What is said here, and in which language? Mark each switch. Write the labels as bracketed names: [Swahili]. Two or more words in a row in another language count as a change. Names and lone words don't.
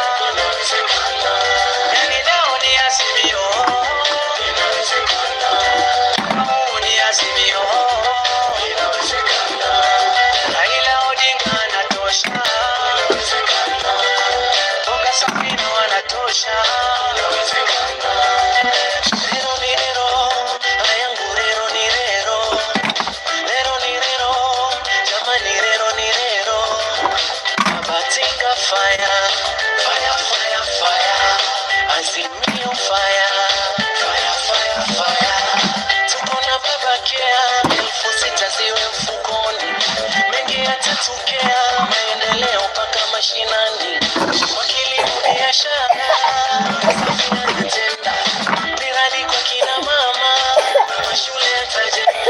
[Swahili] Yani leo ni Azimio, mwaka huu ni Azimio. Raila Odinga anatosha, Dr. Safina anatosha. Rero ni rero, ayangu rero ni rero. Rero ni rero, jamani rero ni rero. [English] Babatinga fire, fire, fire, fire. Azimio fire, fire, fire, fire. [Swahili] Tuko na baba kea, 6,000 ziwe mfukoni. Mengi yatatokea, maendeleo mpaka mashinani. Kwa kilimo biashara, Safina anatenda. Miradi kwa kina mama, mashule yatajenga.